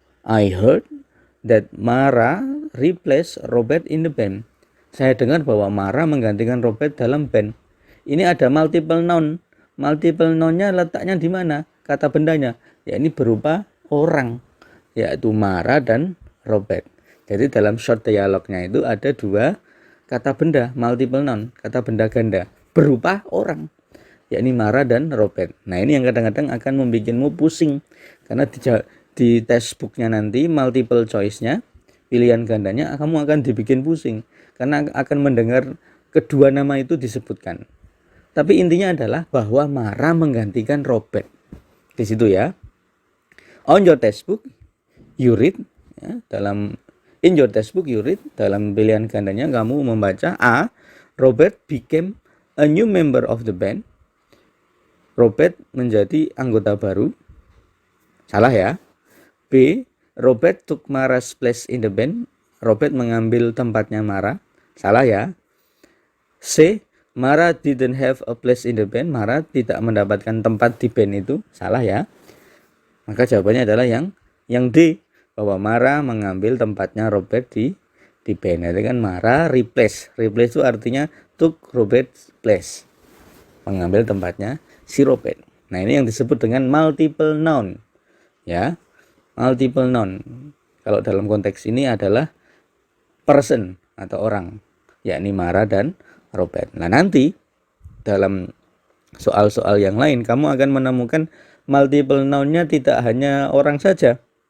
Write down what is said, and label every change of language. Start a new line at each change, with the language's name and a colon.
English: I heard that Mara replaced Robert in the band.
Indonesian: Saya dengar bahwa Mara menggantikan Robert dalam band. Ini ada multiple noun. Multiple noun-nya letaknya di mana? Kata bendanya. Ya, ini berupa orang, yaitu Mara dan Robert. Jadi dalam short dialog-nya itu ada 2 kata benda, multiple noun, kata benda ganda, berupa orang, yakni Mara dan Robert. Nah, ini yang kadang-kadang akan membuatmu pusing. Karena di textbook-nya nanti, multiple choice-nya, pilihan gandanya, kamu akan dibikin pusing. Karena akan mendengar kedua nama itu disebutkan. Tapi intinya adalah bahwa Mara menggantikan Robert. Di situ ya.
English: On your textbook, you read. Ya, in your textbook, you read.
Indonesian: Dalam pilihan gandanya kamu membaca A.
English: Robert became a new member of the band.
Indonesian: Robert menjadi anggota baru. Salah ya. B.
English: Robert took Mara's place in the band.
Indonesian: Robert mengambil tempatnya Mara. Salah ya.
English: C. Mara didn't have a place in the band.
Indonesian: Mara tidak mendapatkan tempat di band itu. Salah ya. Maka jawabannya adalah yang D, bahwa Mara mengambil tempatnya Robert di band. Itu kan Mara replace. Replace itu artinya
English: took Robert's place.
Indonesian: Mengambil tempatnya si Robert. Nah, ini yang disebut dengan multiple noun. Ya. Multiple noun. Kalau dalam konteks ini adalah person atau orang, yakni Mara dan Robert. Nah, nanti dalam soal-soal yang lain kamu akan menemukan multiple noun-nya tidak hanya orang saja.